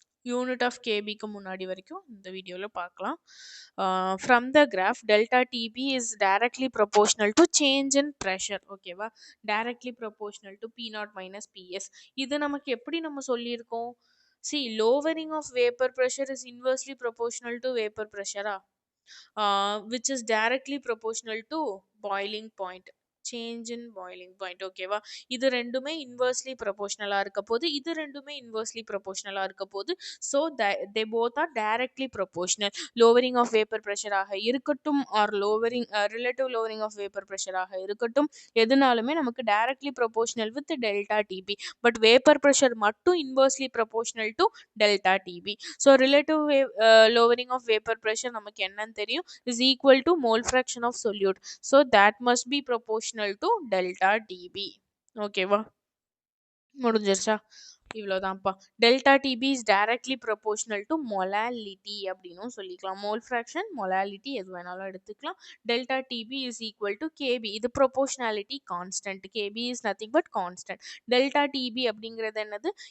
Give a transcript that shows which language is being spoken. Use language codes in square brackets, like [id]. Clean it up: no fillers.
[en] unit of கேபிக்கு [ta] முன்னாடி வரைக்கும் இந்த வீடியோவில் பார்க்கலாம். [en] From the graph delta TB is directly proportional to change in pressure. ஓகேவா? Directly proportional to P naught minus PS. இது நமக்கு எப்படி நம்ம சொல்லியிருக்கோம்? See, lowering of vapor pressure is inversely proportional to vapor pressure, which is directly proportional to boiling point. Change in boiling point. ஓகேவா? [ta] இது ரெண்டுமே inversely ப்ரொபோஷனலா இருக்க போது, இது ரெண்டுமே இன்வெர்ஸ்லி ப்ரொபோஷனலா இருக்க போது. [en] So they both are directly proportional. Lowering of vapour ப்ரெஷராக இருக்கட்டும் or lowering relative lowering of vapour ப்ரெஷராக இருக்கட்டும், எதுனாலுமே நமக்கு directly proportional with delta TB. But vapour pressure மட்டும் inversely proportional to delta TB. So relative lowering of vapor pressure நமக்கு என்னன்னு தெரியும், is equal to mole fraction of solute. So that must be proportional to delta dB. [ta] ஓகேவா? முடிஞ்சிருச்சா? இவ்வளோதான்ப்பா. [en] Delta TB is directly proportional to molality அப்படின்னும் சொல்லிக்கலாம். [ta] Mole fraction, molality எது வேணாலும் எடுத்துக்கலாம். [en] Delta TB is equal to KB. இது proportionality constant. KB is nothing but constant. Delta TB அப்படிங்கிறது என்னது?